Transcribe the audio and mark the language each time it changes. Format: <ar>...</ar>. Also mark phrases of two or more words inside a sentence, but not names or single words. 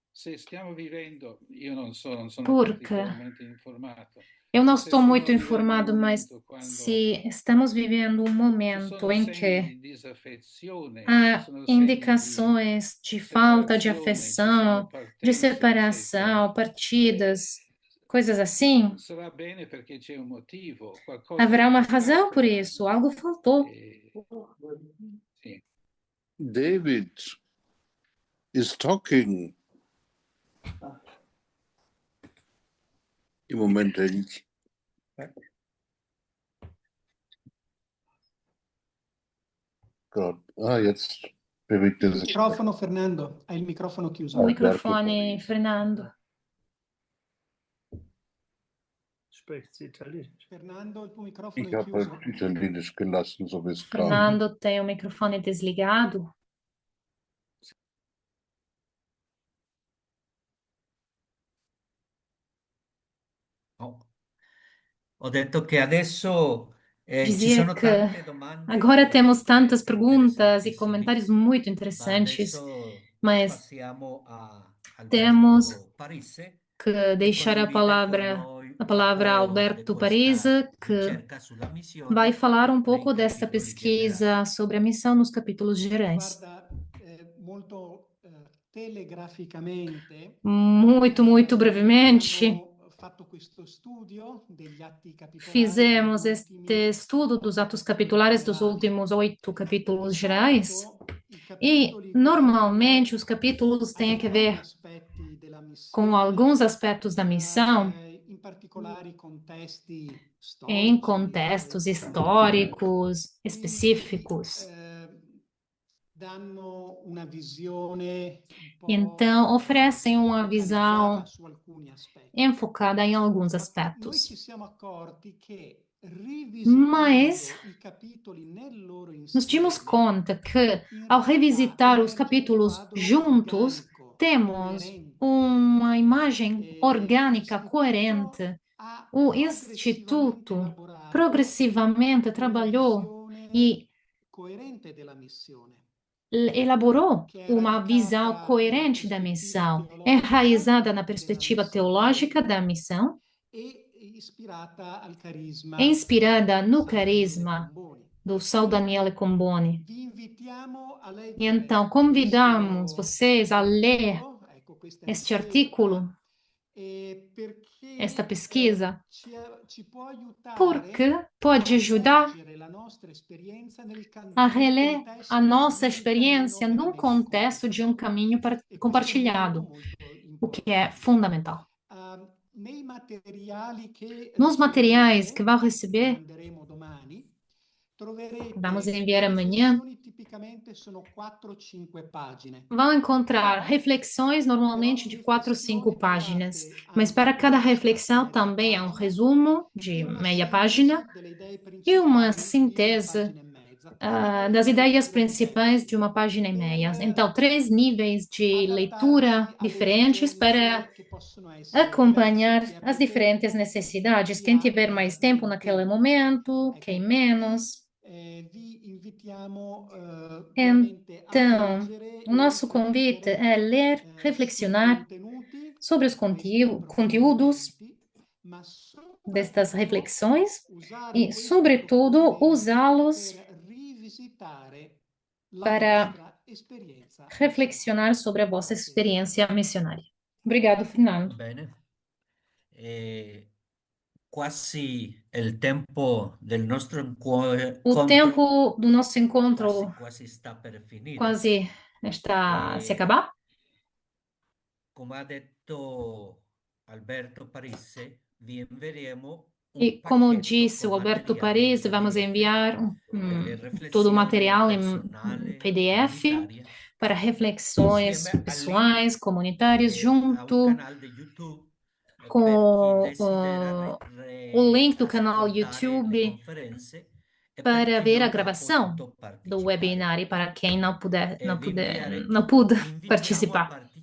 <pt>Porque eu não estou muito informado, mas se estamos vivendo um momento em que há indicações de falta de afeição, de separação, partidas, coisas assim, haverá uma razão por isso, algo faltou.</pt> <en>David is talking.</en> <de>Im Moment nicht. Gott. Jetzt bewegt er sich.</de> <it>Microfono, Fernando. Hai il microfono chiuso.</it> <pt>O microfone, Fernando.</pt> <de>Spricht sie Italienisch?</de> <it>Fernando, il tuo microfono</it> <de>Ich</de> <it>è</it> <de>habe</de> <it>chiuso.</it> <de>halt Italienisch gelassen, so wie es kam.</de> <pt>Fernando tem o microfone desligado.</pt> <it>Ho detto che adesso ci</it> <pt>Dizia</pt> <it>sono</it> <pt>que</pt> <it>tante domande</it> <pt>agora temos tantas perguntas e</pt> <it>interessantissime,</it> <pt>comentários muito</pt> <it>ma</it> <pt>interessantes,</pt> <it>adesso</it> <pt>mas</pt> <it>passiamo al</it> <pt>temos</pt> <it>Alberto Parisse,</it> <pt>que deixar a palavra a Alberto Parisa, que</pt> <it>ricerca sulla missione</it> <pt>vai falar um</pt> <it>nei</it> <pt>pouco desta</pt> <it>capitoli</it> <pt>pesquisa sobre a missão nos capítulos gerais.</pt> <it>Guarda, molto telegraficamente,</it> <pt>Muito brevemente,</pt> <it>abbiamo fatto questo studio degli atti capitolari</it> <pt>fizemos</pt> <it>degli</it> <pt>este</pt> <it>ultimi</it> <pt>estudo dos atos capitulares dos últimos 8 capítulos gerais.</pt> <it>i</it> <pt>E,</pt> <it>capitoli</it> <pt>normalmente, os capítulos têm a ver</pt> <it>aspetti della</it> <pt>com</pt> <it>missione,</it> <pt>alguns aspectos da missão,</pt> <it>in particolare contesti</it> <pt>em</pt> <it>storici,</it> <pt>contextos históricos específicos.</pt> <it>danno una visione un po'</it> <pt>Então, oferecem uma visão</pt> <it>focalizzata su alcuni aspetti.</it> <pt>enfocada em alguns</pt> <it>Noi</it> <pt>aspectos.</pt> <it>ci siamo accorti che</it> <pt>Mas</pt> <it>rivisitando i capitoli nel loro</it> <pt>nos dimos</pt> <it>insieme,</it> <pt>conta que,</pt> <it>in</it> <pt>ao</pt> <it>realtà</it> <pt>revisitar os</pt> <it>emerge un</it> <pt>capítulos</pt> <it>quadro</it> <pt>juntos,</pt> <it>organico,</it> <pt>temos</pt> <it>coerente,</it> <pt>uma imagem orgânica,</pt> <it>l'istituto</it> <pt>coerente.</pt> <it>ha</it> <pt>O</pt> <it>progressivamente</it> <pt>Instituto</pt> <it>elaborato</it> <pt>progressivamente</pt> <it>una</it> <pt>trabalhou</pt> <it>visione</it> <pt>e</pt> <it>coerente della missione,</it> <pt>elaborou</pt> <it>che è</it> <pt>uma visão</pt> <it>radicata</it> <pt>coerente da</pt> <it>nella</it> <pt>missão,</pt> <it>prospettiva teologica</it> <pt>enraizada na</pt> <it>della</it> <pt>perspectiva</pt> <it>missione</it> <pt>teológica da missão,</pt> <it>e ispirata al carisma</it> <pt>inspirada no</pt> <it>San Daniele</it> <pt>carisma</pt> <it>Comboni.</it> <pt>do São Daniele Comboni.</pt> <it>Vi invitiamo a</it> <pt>E</pt> <it>leggere</it> <pt>então, convidamos</pt> <it>questo</it> <pt>vocês a ler</pt> <it>articolo, ecco, questa</it> <pt>este</pt> <it>ricerca,</it> <pt>artículo,</pt> <it>perché</it> <pt>esta pesquisa,</pt> <it>ci può aiutare</it> <pt>porque pode</pt> <it>a</it> <pt>ajudar</pt> <it>leggere la nostra esperienza</it> <pt>a</pt> <it>nel</it> <pt>reler</pt> <it>contesto</it> <pt>a nossa</pt> <it>di un</it> <pt>experiência</pt> <it>cammino</it> <pt>num</pt> <it>veramente</it> <pt>contexto de um caminho</pt> <it>e questo è</it> <pt>compartilhado,</pt> <it>molto</it> <pt>o que é</pt> <it>importante.</it> <pt>fundamental.</pt> <it>Nei materiali che</it> <pt>Nos materiais que</pt> <it>riceverete,</it> <pt>vão</pt> <it>che</it> <pt>receber,</pt> <it>manderemo domani, troverete</it> <pt>vamos enviar</pt> <it>le</it> <pt>amanhã,</pt> <it>riflessioni, tipicamente sono 4-5 pagine.</it> <pt>vão encontrar</pt> <it>Però</it> <pt>reflexões, normalmente de 4 ou 5</pt> <it>riflessioni</it> <pt>páginas,</pt> <it>legate</it> <pt>mas</pt> <it>al</it> <pt>para cada</pt> <it>testo,</it> <pt>reflexão</pt> <it>metà</it> <pt>também há um</pt> <it>pagina,</it> <pt>resumo</pt> <it>e</it> <pt>de</pt> <it>una</it> <pt>meia</pt> <it>sintesi</it> <pt>página</pt> <it>delle idee</it> <pt>e uma</pt> <it>principali di una</it> <pt>síntese</pt> <it>pagina e mezza.</it> <pt>das</pt> <it>Tre</it> <pt>ideias</pt> <it>livelli</it> <pt>principais de</pt> <it>diversi</it> <pt>uma página e meia.</pt> <it>per</it> <pt>Então, 3 níveis de leitura</pt> <it>adattarsi alle</it> <pt>diferentes para</pt> <it>esigenze che possono essere</it> <pt>acompanhar</pt> <it>diverse. Chi ha</it> <pt>as</pt> <it>più</it> <pt>diferentes</pt> <it>tempo,</it> <pt>necessidades.</pt> <it>chi</it> <pt>Quem</pt> <it>ha</it> <pt>tiver mais tempo</pt> <it>meno</it> <pt>naquele</pt> <it>tempo.</it> <pt>momento, quem</pt> <it>Ecco,</it> <pt>menos.</pt> <it>vi invitiamo veramente a</it> <pt>Então,</pt> <it>leggere</it> <pt>o</pt> <it>e</it> <pt>nosso convite</pt> <it>riflettere</it> <pt>é ler,</pt> <it>sui</it> <pt>reflexionar</pt> <it>contenuti</it> <pt>sobre os</pt> <it>di questi</it> <pt>conteúdos</pt> <it>approfondimenti, ma</it> <pt>destas</pt> <it>soprattutto</it> <pt>reflexões</pt> <it>usare</it> <pt>e,</pt> <it>questi</it> <pt>sobretudo,</pt> <it>approfondimenti</it> <pt>usá-los</pt> <it>per rivisitare la</it> <pt>para</pt> <it>vostra esperienza missionaria.</it> <pt>reflexionar sobre a vossa experiência missionária. Obrigado, Fernando.</pt> <it>Bene. Quasi il tempo del nostro</it> <pt>O tempo do nosso encontro</pt> <it>quasi sta per finire.</it> <pt>quase está a se acabar.</pt> <it>Come ha detto Alberto Parisse, vi inveremo</it> <pt>E como disse o Alberto Parisi, vamos enviar todo o material em PDF para reflexões pessoais, comunitárias, junto com o link do canal YouTube para ver a gravação do webinar e para quem não pude participar.</pt>